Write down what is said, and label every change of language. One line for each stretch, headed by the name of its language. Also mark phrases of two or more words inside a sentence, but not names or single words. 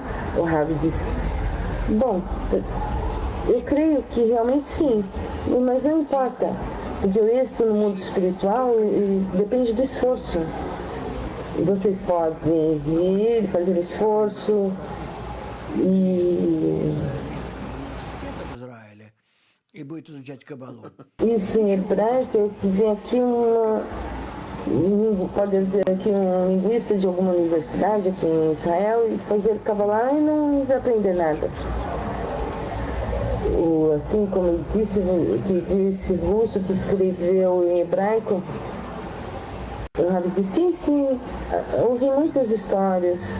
Portuguese: O Rav disse, bom, eu creio que realmente sim, mas não importa, porque o êxito no mundo espiritual depende do esforço. Vocês podem vir, fazer esforço e...
Russian: Израиля и будет изучать Кабалу.
Portuguese: Isso em hebraico, vem aqui pode vir aqui um linguista de alguma universidade aqui em Israel e fazer Kabbalah e não vai aprender nada. Assim como disse esse russo que escreveu em hebraico, o Rabi disse, sim, houve muitas histórias.